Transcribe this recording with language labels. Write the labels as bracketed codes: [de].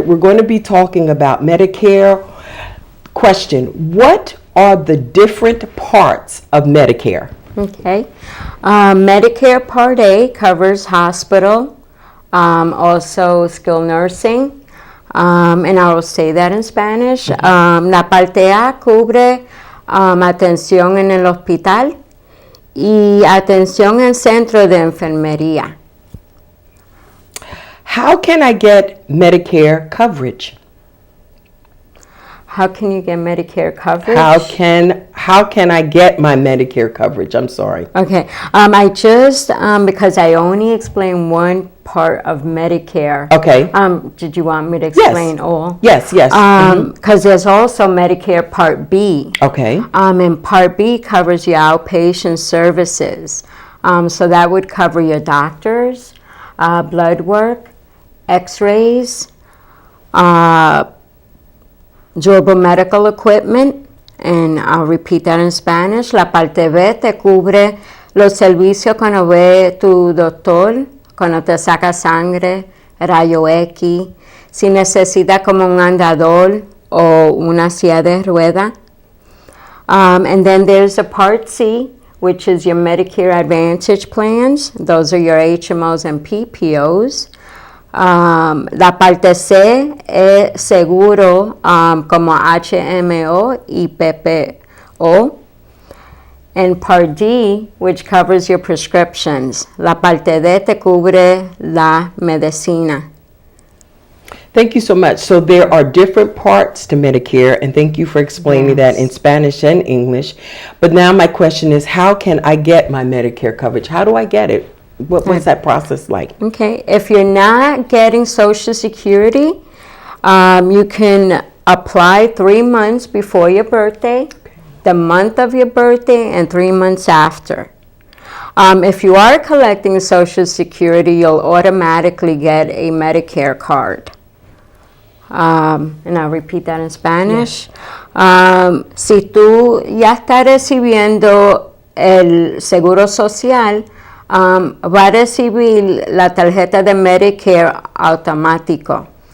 [en] We're going to be talking about Medicare. Question: what are the different parts of Medicare? Okay. Medicare Part A covers hospital, also skilled nursing, and I will say that in Spanish. [es] La parte A cubre atención en el hospital y atención en centro de enfermería. [en] How can I get Medicare coverage? How can you get Medicare coverage? How can I get my Medicare coverage? I'm sorry. Okay. I just because I only explained one part of Medicare. Okay. Did you want me to explain all? Yes. Because there's also Medicare Part B. Okay. And Part B covers your outpatient services. So that would cover your doctors, blood work, X-rays, durable medical equipment, and I'll repeat that in Spanish. [es] La parte B te cubre los servicios cuando ve tu doctor, cuando te saca sangre, rayo X, si necesita como un andador o una silla de rueda. [en] And then there's a Part C, which is your Medicare Advantage plans. Those are your HMOs and PPOs. [es] La parte C es seguro como HMO y PPO. [en] And Part D, which covers your prescriptions. [es] La parte D te cubre la medicina. [en] Thank you so much. So there are different parts to Medicare, and thank you for explaining that in Spanish and English. But now my question is, how can I get my Medicare coverage? How do I get it? What's that process like? Okay, if you're not getting Social Security, you can apply 3 months before your birthday, the month of your birthday, and 3 months after. If you are collecting Social Security, you'll automatically get a Medicare card. And I'll repeat that in Spanish. [es] Si tú ya estás recibiendo el Seguro Social, va a recibir la tarjeta de Medicare automático.